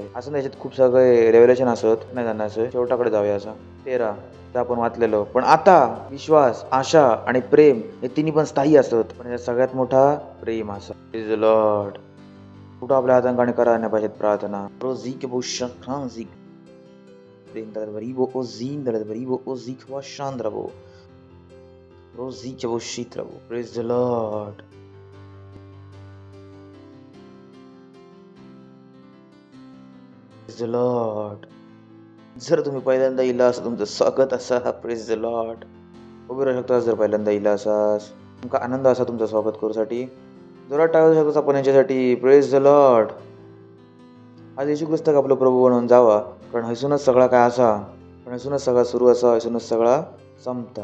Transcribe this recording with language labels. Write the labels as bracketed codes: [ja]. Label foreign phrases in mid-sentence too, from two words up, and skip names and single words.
[mr] असं त्याच्यात खूप सगळे रेव्हलेशन असत, नाही जाणार असं. शेवटाकडे जाऊया असा. 13 आपण वाचलेलो. पण आता विश्वास, आशा आणि प्रेम हे तिन्ही पण स्थायी असत, पण यात सगळ्यात मोठा प्रेम असा. [en] Praise the Lord. [mr] कुठं आपल्या हातांकाने करायला पाहिजेत प्रार्थना. रोझिक बुशन फ्रांझिक Bendalvaribo ozin dalvaribo ozik washandrabo rozichabo shitrabo. [en] Praise the Lord. Praise the Lord. [mr] जर तुम्ही पहिल्यांदा इला असं तुमचं स्वागत असा. [en] Praise the Lord. [mr] उभे राहू शकता जर पहिल्यांदा इला असास. तुमका आनंद असा तुमचं स्वागत करूसाठी. जोरात टाळू शकता आपण यांच्यासाठी. [en] Praise the Lord. [mr] आज येशू ख्रिस्त आपलं प्रभू बनवून जावा, कारण हसूनच सगळा काय असा, पण हसूनच सगळा सुरू असा, हसूनच सगळा संपता.